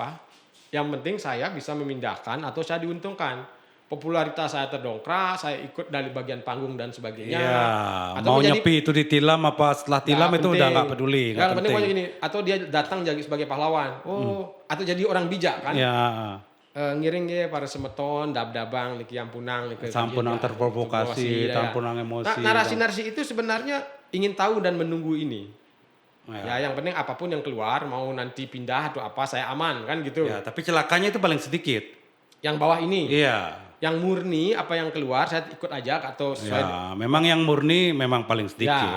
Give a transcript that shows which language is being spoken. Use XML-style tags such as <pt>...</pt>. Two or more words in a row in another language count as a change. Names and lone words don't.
<id>Yang penting saya bisa memindahkan atau saya diuntungkan. popularitas saya terdongkrak, saya ikut dari bagian panggung dan sebagainya. Iya, Atau mau menjadi- nyepi itu ditilam apa setelah tilam itu udah nggak peduli, nggak Yang penting penting. pokoknya gini, atau dia datang jadi sebagai pahlawan. Atau jadi orang bijak kan. Ya,</id> <ban>Ngiring ya para semeton, dab-dabang, niki ampunang, niki sampunang terprovokasi, tampunang emosi.</ban> <id>narasi-narasi itu sebenarnya ingin tahu dan menunggu ini. Ya. Ya, yang penting apapun yang keluar, mau nanti pindah atau apa, saya aman kan gitu. Ya, tapi celakanya itu paling sedikit. Yang bawah ini, Iya. yang murni apa yang keluar saya ikut aja atau sesuai. Ya, memang yang murni memang paling sedikit.</id>